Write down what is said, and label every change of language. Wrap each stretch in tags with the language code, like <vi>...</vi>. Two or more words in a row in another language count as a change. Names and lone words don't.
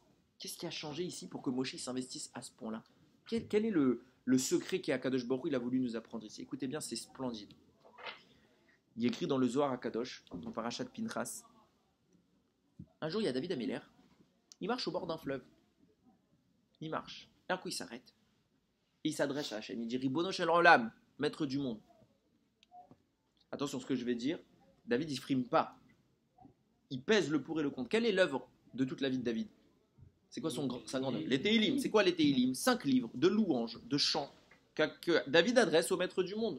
<fr>Qu'est-ce qui a changé ici pour que Moshe s'investisse à ce point-là? Quel est le secret qu'Akadosh Baruch Hu il a voulu nous apprendre ici? Écoutez bien, c'est splendide. Il est écrit dans le Zohar Akadosh, dans Parashat Pinchas. Un jour, il y a David Améler. Il marche au bord d'un fleuve. Il marche. Et un coup, il s'arrête. Et il s'adresse à Hachem. Il dit</fr> <he>ריבונו של עולם,</he> <fr>maître du monde. Attention à ce que je vais dire. David, il ne frime pas. Il pèse le pour et le contre. Quelle est l'œuvre de toute la vie de David? C'est quoi sa grande œuvre? Les Téhilim. C'est quoi les Téhilim? 5 livres de louanges, de chants que David adresse au maître du monde.</fr>